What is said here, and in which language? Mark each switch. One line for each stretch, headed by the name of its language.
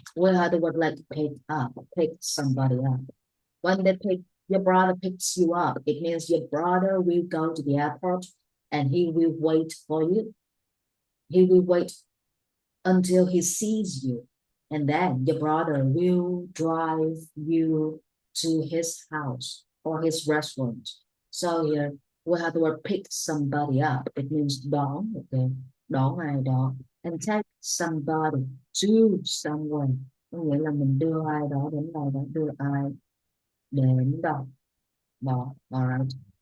English: We had the word like pick up, pick somebody up. When they pick your brother picks you up, it means your brother will go to the airport and he will wait for you. He will wait until he sees you. And then your brother will drive you to his house or his restaurant. So here, we have the word pick somebody up. It means
Vietnamese: đón, okay, đón ai đó.
English: And take somebody to somewhere.
Vietnamese: Có nghĩa là mình đưa ai đó đến đâu đó, đưa ai đến đâu đó, alright.